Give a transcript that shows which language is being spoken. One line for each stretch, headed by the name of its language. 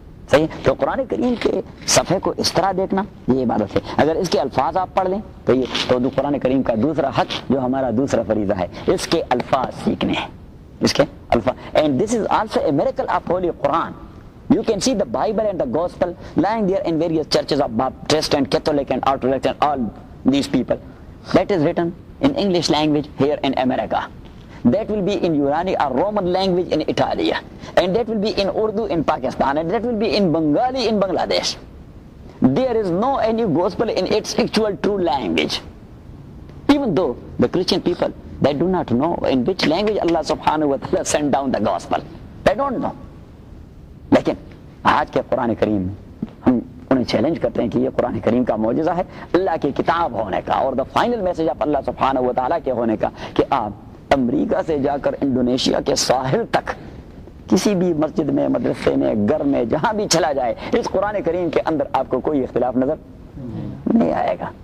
Urdu: صحیح, تو قرآن کریم کے صفحے کو اس طرح دیکھنا یہ عبادت ہے. اگر اس کے الفاظ آپ پڑھ لیں تو یہ تو قرآن کریم کا دوسرا حق جو ہمارا دوسرا فریضہ ہے, اس کے الفاظ سیکھنے ہیں. اس کے الفاظ,
English: And this is also a miracle of holy Quran. You can see the Bible and the Gospel lying there in various churches of Baptist and Catholic and Orthodox and all these people. That is written in English language here in America. That will be in Urani or Roman language in Italy. And that will be in Urdu in Pakistan. And that will be in Bengali in Bangladesh. There is no any Gospel in its actual true language. Even though the Christian people, they do not know in which language Allah subhanahu wa ta'ala sent down the Gospel. They don't know.
Urdu: لیکن آج کے قرآن کریم ہم انہیں challenge کرتے ہیں کہ یہ قرآن کریم کا معجزہ ہے اللہ کی کتاب ہونے کا اور
English: the final message of
Urdu: اللہ سبحانہ و تعالیٰ کے ہونے کا, کہ آپ امریکہ سے جا کر انڈونیشیا کے ساحل تک کسی بھی مسجد میں, مدرسے میں, گھر میں, جہاں بھی چلا جائے, اس قرآن کریم کے اندر آپ کو کوئی اختلاف نظر نہیں آئے گا.